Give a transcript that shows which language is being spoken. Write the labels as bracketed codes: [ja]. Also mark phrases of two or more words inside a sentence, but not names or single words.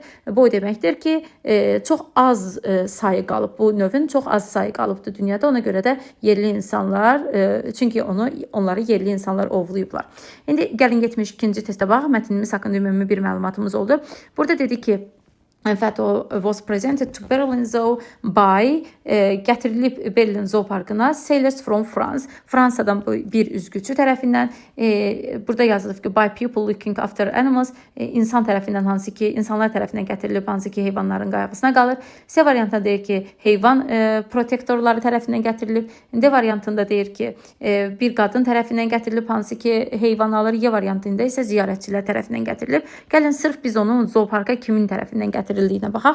[az] Bu deməkdir ki, çox az sayı qalıb. Bu növün çox az sayı qalıbdır dünyada. Ona görə də yerli insanlar, çünki onları yerli insanlar ovlayıblar. İndi gəlin 72-ci testə baxaq. Mətnimiz haqqında ümumi bir məlumatımız oldu. Burada dedi ki, [en] Fato was presented to Berlin Zoo by [az] gətirilib Berlin zooparkına [en] sailors from France. [az] Fransadan bir üzgüçü tərəfindən burada yazılıb ki, [en] by people looking after animals, [az] insan tərəfindən hansı ki, insanlar tərəfindən gətirilib, hansı ki, heyvanların qayğısına qalır. C variantında deyir ki, heyvan protektorları tərəfindən gətirilib. D variantında deyir ki, bir qadın tərəfindən gətirilib, hansı ki, heyvan alır. Y variantında isə ziyarətçilər tərəfindən gətirilib. Gəlin sırf biz onun zooparka kimin tərəfindən gətirildiyinə baxaq.